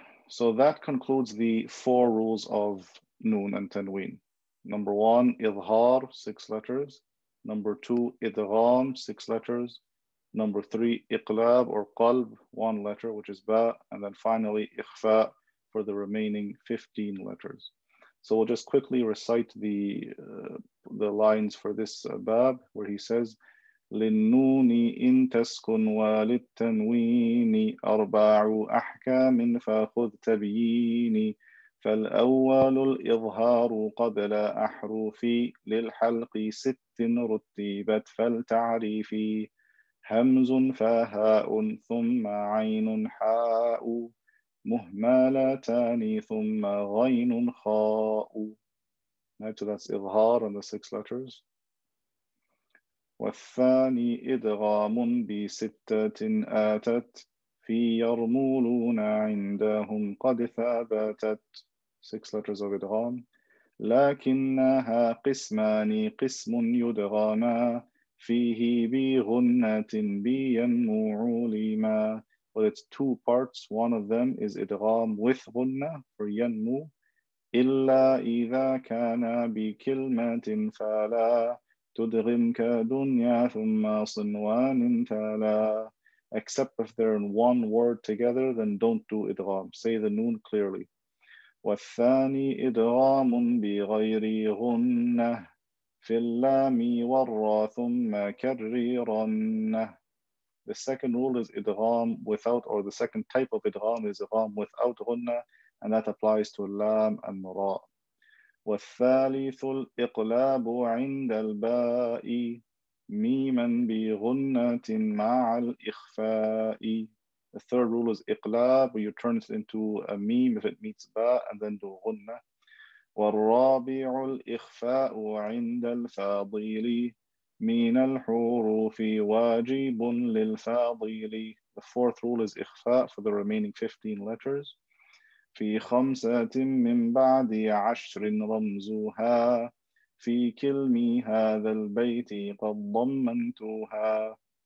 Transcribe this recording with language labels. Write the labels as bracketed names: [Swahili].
[English] So that concludes the 4 rules of noon and tanween. Number 1, idhar, 6 letters. Number 2, idgham, 6 letters. Number 3, iqlab or qalb, 1 letter, which is ba. And then finally, ikhfa for the remaining 15 letters. So we'll just quickly recite the lines for this bab, where he says, [Arabic] للنون إن تسكن وللتنوين 4 أحكام فخذ تبييني فالأول الإظهار قبل أحرف للحلق 6 رتبت فالتعريف همز فهاء ثم عين حاء مهملتان ثم غين خاء. [English] Right, so that's إظهار and the 6 letters. [Arabic] والثاني إدغام ب6 آتت في يرمولون عندهم قد ثبتت [English] 6 letters of [Arabic] إدغام لكنها قسمان قسم يدغما فيه بغنة بينمو لما. [English] But it's 2 parts. One of them is [Arabic] إدغام with غنة for ينمو إلا إذا كان بكلمة فلا تدغم كدنيا ثم صنوان تلا. [English] Except if they're in 1 word together, then don't do idgham. Say the noon clearly. [Arabic] والثاني إدغام بغير غنة في اللام والراء ثم كررن. [English] The second rule is idgham without, or the second type of idgham is idgham without غنة, and that applies to lam and ra. [Arabic] والثالث الإقلاب عند الباء ميما بغنة مع الإخفاء. [English] The third rule is إقلاب, where you turn it into a meme if it meets ba and then do غنة. [Arabic] والرابع الإخفاء عند الفاضل من الحروف واجب للفاضل. [English] The fourth rule is إخفاء for the remaining 15 letters. [Arabic] في 5 من بعد 10 رمزها في كلمي هذا البيت قد ضمنتها.